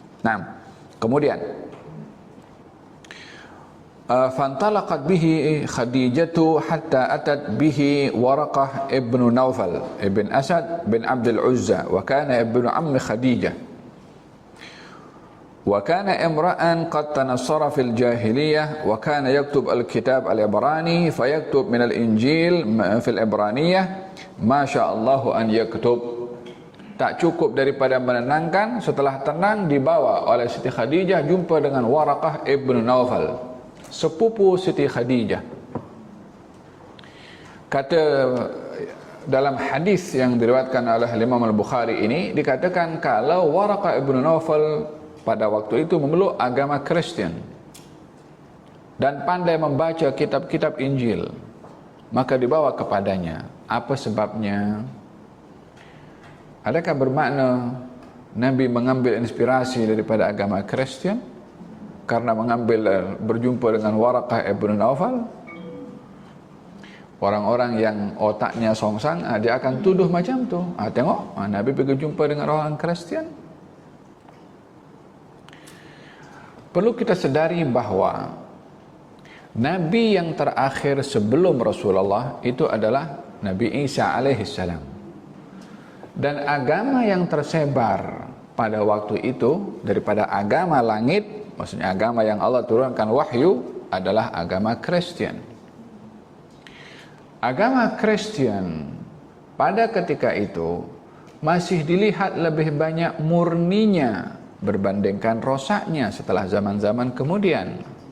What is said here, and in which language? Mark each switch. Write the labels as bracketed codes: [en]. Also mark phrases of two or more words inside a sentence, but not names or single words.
[ms] Nah, kemudian [ar] فانطلقت به خديجة حتى أتت به ورقة بن نوفل بن أسد بن عبد العزى وكان ابن عم خديجة وكان امرأ قد تنصر في الجاهلية وكان يكتب الكتاب العبراني فيكتب من الإنجيل في العبرانية ما شاء الله أن يكتب. [ms] Tak cukup daripada menenangkan, setelah tenang dibawa oleh Siti Khadijah jumpa dengan Waraqah ibn Naufal, sepupu Siti Khadijah. Kata dalam hadis yang diriwayatkan oleh Imam Al-Bukhari ini, dikatakan kalau Waraqah ibn Naufal pada waktu itu memeluk agama Kristen dan pandai membaca kitab-kitab Injil, maka dibawa kepadanya. Apa sebabnya? Adakah bermakna Nabi mengambil inspirasi daripada agama Kristen karena berjumpa dengan Waraqah ibn Naufal? Orang-orang yang otaknya songsang, dia akan tuduh macam tu. Tengok, Nabi pergi jumpa dengan orang Kristen. Perlu kita sedari bahawa Nabi yang terakhir sebelum Rasulullah itu adalah Nabi Isa alaihissalam. Dan agama yang tersebar pada waktu itu daripada agama langit, maksudnya agama yang Allah turunkan wahyu, adalah agama Kristen. Agama Kristen pada ketika itu masih dilihat lebih banyak murninya berbandingkan rosaknya setelah zaman-zaman kemudian.